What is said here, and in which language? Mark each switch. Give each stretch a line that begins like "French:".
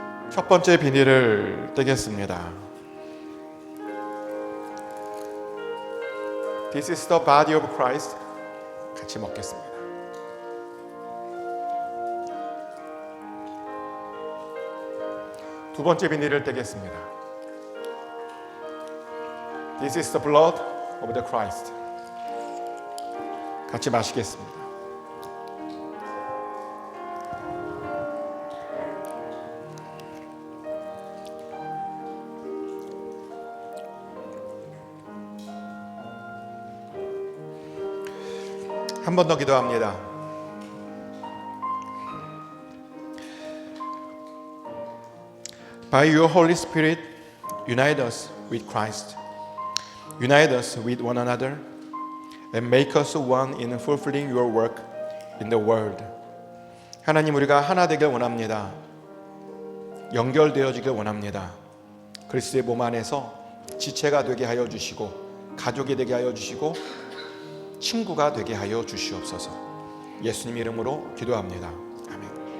Korean: 첫 번째 비닐을 떼겠습니다.
English: This is the body of Christ.
Korean: 같이 먹겠습니다. 두 번째 비닐을 떼겠습니다.
English: This is the blood of the Christ.
Korean: 같이 마시겠습니다. 한 번 더 기도합니다.
English: By your Holy Spirit, unite us with Christ. Unite us with one another and make us one in fulfilling your work in the world.
Korean: 하나님, 우리가 하나 되길 원합니다. 연결되어지길 원합니다. 그리스도의 몸 안에서 지체가 되게 하여 주시고 가족이 되게 하여 주시고 친구가 되게 하여 주시옵소서. 예수님 이름으로 기도합니다. 아멘.